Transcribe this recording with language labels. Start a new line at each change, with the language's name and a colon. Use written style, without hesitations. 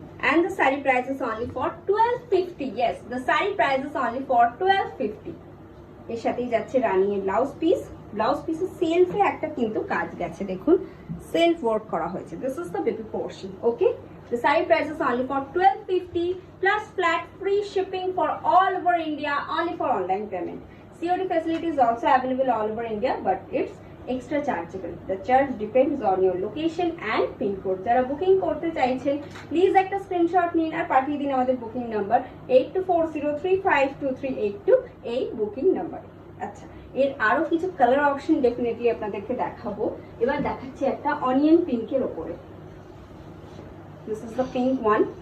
English: And the saree price is only for 1250. Yes, the saree price is only for 1250.
Bangla: এর সাথেই যাচ্ছে running এর blouse piece. Blouse পিসের সেলফে একটা কিন্তু কাজ গেছে, দেখুন সেলফ ওয়ার্ক করা হয়েছে।
English: This is the baby portion. Okay, the saree price is only for 1250 plus flat free shipping for all over India, only for online payment. COD facility is also available all over India, but it's extra chargeable. The charge depends on your location and pin code.
Bangla: যারা booking করতে চাইছেন please একটা screenshot নিন আর পাঠিয়ে দিন আমাদের booking number 8240352382 এই booking নাম্বারে। আচ্ছা, এর আরো কিছু কালার অপশন ডেফিনেটলি আপনাদেরকে দেখাবো। এবার দেখাচ্ছি একটা অনিয়ন পিঙ্কের ওপরে।
English: This is the pink one.